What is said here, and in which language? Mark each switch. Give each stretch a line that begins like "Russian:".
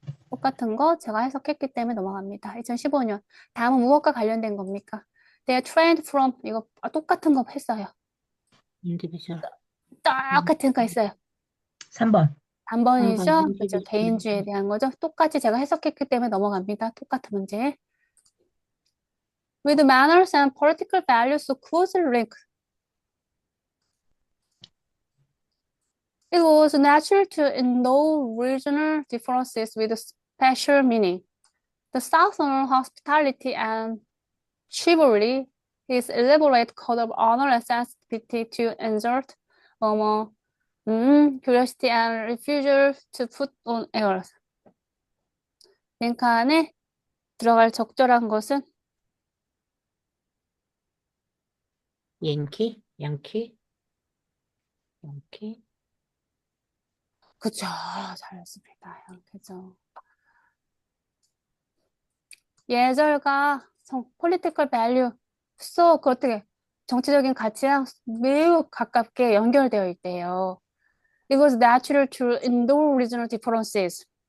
Korean: 똑같은 거 제가 해석했기 때문에 넘어갑니다. 2015년. 다음은 무엇과 관련된 겁니까?
English: They are trained from,
Korean: 이거 똑같은 거 했어요. 인디비주얼. 똑같은 거 했어요. 3번. 단번이죠? 한번 그죠? 인디비주얼. 개인주의에 대한 거죠? 똑같이 제가 해석했기 때문에 넘어갑니다. 똑같은 문제.
English: With manners and political values so closely linked, it was natural to ignore regional differences with special meaning. The Southern hospitality and chivalry is elaborate code of honor and sensitivity to insult, curiosity and refusal to put on airs.
Korean: 링컨에 들어갈 적절한 것은 양키. 양키. 양키. 그쵸, 잘했습니다. 그죠. 예절과 political value, 그 어떻게 정치적인 가치랑 매우 가깝게 연결되어 있대요.
English: It was natural to ignore regional differences.